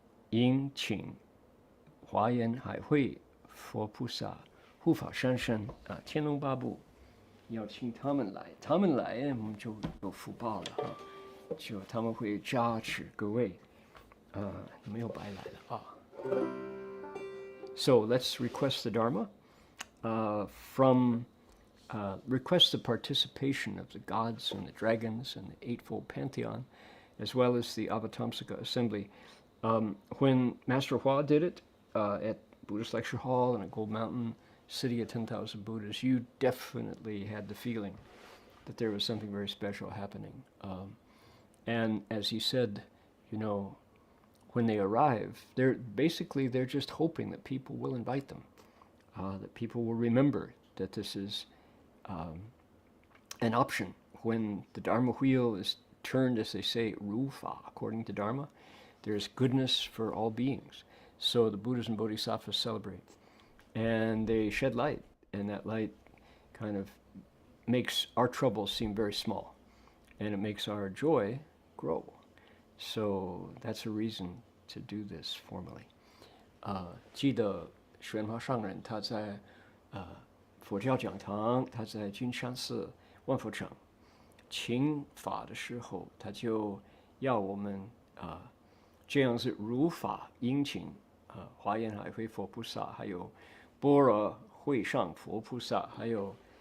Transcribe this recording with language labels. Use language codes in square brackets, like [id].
[zh] 迎请华严海会佛菩萨护法三圣天龙八部要请他们来我们就有福报了就他们会加持各位没有白来了 [en] So let's request the Dharma from request the participation of the gods and the dragons and the Eightfold Pantheon as well as the Avatamsaka Assembly. When Master Hua did it at Buddhist Lecture Hall in a Gold Mountain city of 10,000 Buddhas, you definitely had the feeling that there was something very special happening. And as he said, when they arrive, they're just hoping that people will invite them, that people will remember that this is an option. When the Dharma wheel is turned, as they say, rufa, according to Dharma, there's goodness for all beings. So the Buddhas and Bodhisattvas celebrate. And they shed light, and that light kind of makes our troubles seem very small. and it makes our joy grow. So that's a reason to do this formally. [zh] 记得玄华上人他在佛教讲堂，他在金山寺万佛城请法的时候，他就要我们这样是如法殷勤华严海会佛菩萨，还有般若会上佛菩萨，还有